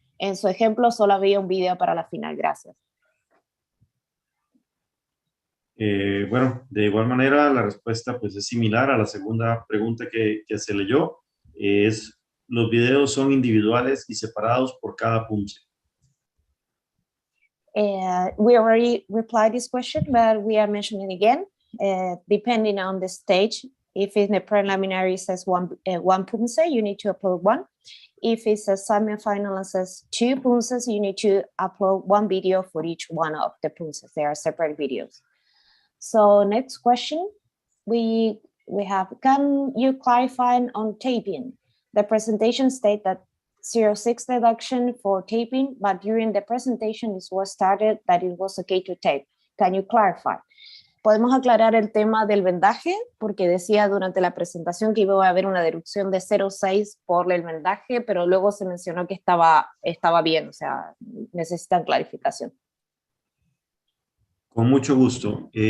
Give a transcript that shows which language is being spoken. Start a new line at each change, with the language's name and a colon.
Spanish: En su ejemplo, solo había un video para la final. Gracias. Bueno, de igual manera, la respuesta pues es similar a la segunda pregunta que se leyó. Los videos son individuales y separados por cada Poomsae.
English: We already replied this question, but we are mentioning again, depending on the stage. If in the preliminary says one Poomsae, you need to upload 1. If it's a semi-final and says 2 Poomsaes, you need to upload 1 video for each one of the Poomsaes. They are separate videos. So next question, we have, can you clarify on taping? The presentation state that 06 deduction for taping, but during the presentation it was started that it was okay to tape. Can you clarify?
Spanish: Podemos aclarar el tema del vendaje, porque decía durante la presentación que iba a haber una deducción de 0,6 por el vendaje, pero luego se mencionó que estaba bien, o sea, necesitan clarificación. Con mucho gusto.